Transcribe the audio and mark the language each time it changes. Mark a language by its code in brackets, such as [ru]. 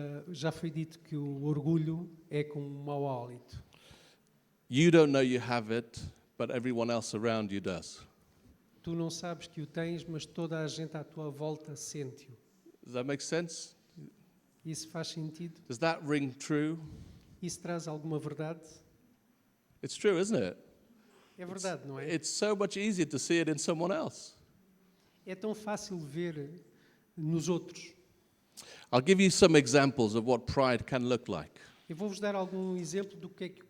[pt] Já foi dito que o orgulho é como um mau hálito. [en] You don't know you have it, but everyone else around you does. [pt] Tu não sabes que o tens, mas toda a gente à tua volta sente-o. [en] Does that make sense? [pt] Isso faz sentido? [en] Does that ring true? [pt] Isso traz alguma verdade? [en] It's true, isn't it? [pt] É verdade, não é? [en] It's so much easier to see it in someone else. [pt] É tão fácil ver nos outros. [en] I'll give you some examples of what pride can look like [pt] Eu vou-vos dar algum exemplo do que é que